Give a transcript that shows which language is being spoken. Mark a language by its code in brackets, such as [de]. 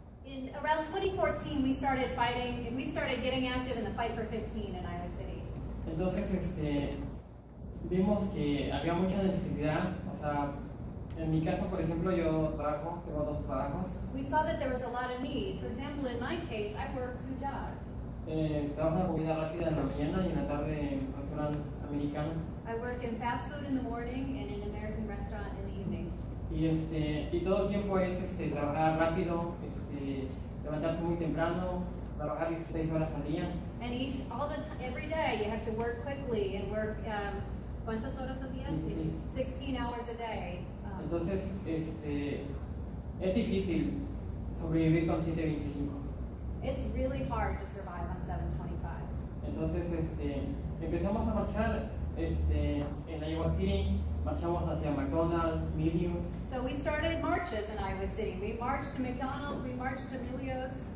[en] In around 2014, we started getting active in the fight for 15 in Iowa City. [es] Entonces, vimos que había mucha necesidad, o sea, En mi caso, por ejemplo, yo tengo 2 trabajos. [en] We saw that there was a lot of need. For example, in my case, I work 2 jobs. [es] Trabajo en comida rápida en la mañana y en la tarde en un restaurante americano. [en] I work in fast food in the morning and in an American restaurant in the evening. [es] Y todo el tiempo es trabajar rápido, levantarse muy temprano, trabajar 16 horas al día. [en] And every day you have to work quickly and work, [es] ¿cuántas horas al día? [en] 16 hours a day. [es] Entonces, es difícil sobrevivir con 7.25. [en] It's really hard to survive on 7.25. [es] Entonces, empezamos a marchar en Iowa City, marchamos hacia McDonald's, Milius. [en] So we started marches in Iowa City. We marched to McDonald's, we marched to Milios.